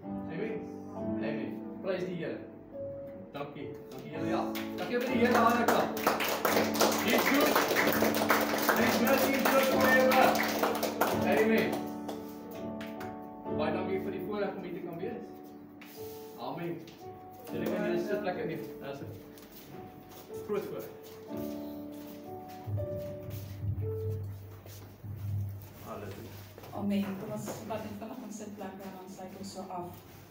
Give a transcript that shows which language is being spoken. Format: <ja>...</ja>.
<af>Amen. Prys die Here. Dankie julle, ja. Dankie vir die Here aan die kant.</af> <en>He's good. His mercy is good forever.</en> <af>Amen. Baie dankie vir die voorreg om hier te kan wees. Amen. Julle kan julle sitplekke neem. Dit is groot voorreg. Halleluja. Amen. Kom ons vat net vinnig ons sitplekke en dan sluit ons so af.</af>